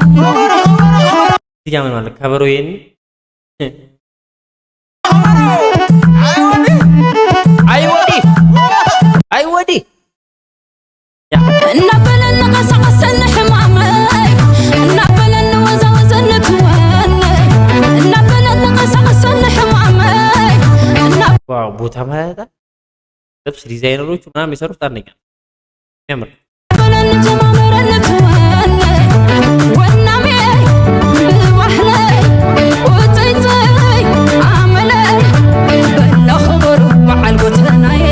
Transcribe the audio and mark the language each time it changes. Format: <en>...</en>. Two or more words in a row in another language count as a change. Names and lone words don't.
<am>ዲያመን ማለት ከበሮዬን አይወዲ</am> <ti>እናበለን ቀሳቀሰን ሕማመይ እናበለን ወዘወዘን ትወነይ እናበለን ቀሳቀሰን ሕማመይ</ti> <am>ዋው ቦታ ማለት ልብስ ዲዛይነሮቹ ምናምን የሰሩት አንደኛ ያምር</am> <ti>እናበለን ጀማመረን ትወነይ ወናሜ ብባህለይ ወፀይፀይ አመለይ በላ ኸበሩ በዓል ጎተና</ti>